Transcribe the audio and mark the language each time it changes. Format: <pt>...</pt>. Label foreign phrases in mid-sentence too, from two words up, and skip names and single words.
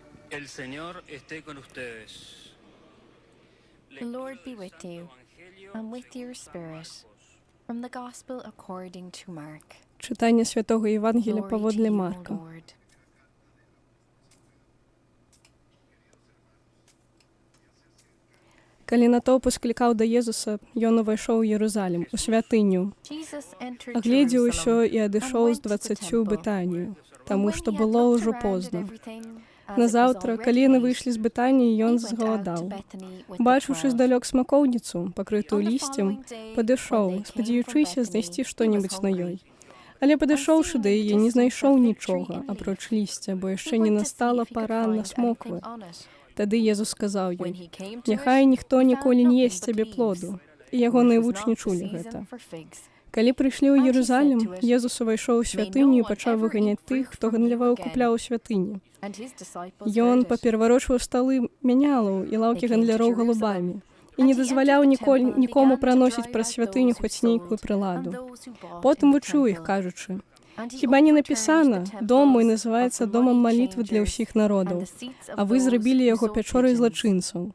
<es>El Señor esté con ustedes.</es> <en>The Lord be with you, and with your spirit. From the Gospel according to Mark.</en> <uk>Читання Святого Євангелія</uk> <en>Glory to</en> <be>поводле</be> <en>you,</en> <be>Марка.</be> <en>Lord.</en> <be>Калі натоўп склікаў да Езуса, ён увайшоў у Єрусалим, у святыню,</be> <en>Jesus entered</en> <be>агледзеў</be> <en>Jerusalem</en> <be>усё і адышоў</be> <en>and</en> <be>з</be> <en>went to the 20 temple.</en> <be>Бетанію,</be> <en>And</en> <be>таму</be> <en>when</en> <be>што</be> <en>he had</en> <be>было</be> <en>looked</en> <be>ўжо</be> <en>around at</en> <be>позна.</be> <en>everything, as it was</en> <be>Назаўтра,</be> <en>already</en> <be>калі яны</be> <en>late,</en> <be>выйшлі з Бетаніі,</be> <en>he</en> <be>ён</be> <en>went out to</en> <be>згаладаў.</be> <en>Bethany with the</en> <be>Бачыўшы 12. здалёк смакоўніцу, пакрытую</be> <en>On the</en> <be>лісцем,</be> <en>following day,</en> <be>падышоў,</be> <en>when they came</en> <be>спадзяючыся</be> <en>from</en> <be>знайсці</be> <en>Bethany, he</en> <be>што-небудзь</be> <en>was</en> <be>на</be> <en>hungry.</en> <be>ёй. Але падышоўшы да</be> <en>And seeing</en> <be>яе,</be> <en>in the</en> <be>не знайшоў</be> <en>distance a fig</en> <be>нічога,</be> <en>tree and</en> <be>апроч</be> <en>leaf,</en> <be>лісця, бо</be> <en>he</en> <be>яшчэ не</be> <en>went to see</en> <be>настала</be> <en>if he could</en> <be>пара на</be> <en>find</en> <be>смоквы.</be> <en>anything on it.</en> <be>Тады Езус сказаў</be> <en>When</en> <be>ёй:</be> <en>he came to</en> <be>«Няхай</be> <en>it,</en> <be>ніхто</be> <en>he</en> <be>ніколі</be> <en>found</en> <be>не</be> <en>nothing</en> <be>есць</be> <en>but</en> <be>цябе</be> <en>leaves,</en> <be>плоду». І</be> <en>for</en> <be>ягоныя</be> <en>it was</en> <be>вучні</be> <en>not the</en> <be>чулі</be> <en>season</en> <be>гэта.</be> <en>for figs.</en> <be>Калі прыйшлі ў</be> <en>And he</en> <be>Єрусалим,</be> <en>said to it,</en> <be>Езус увайшоў у святыню і пачаў выганяць тых, хто гандляваў і купляў у святыні.</be> <en>And his disciples</en> <be>Ён</be> <en>heard it.</en> <be>папераварочваў сталы мянялаў і лаўкі гандляраў галубамі і не дазваляў нікому праносіць праз святыню хоць нейкую прыладу. Потым вучыў іх, кажучы: «Хіба не напісана, дом мой называецца домам малітвы для ўсіх народаў, а вы зрабілі яго пячорай злачынцаў».</be>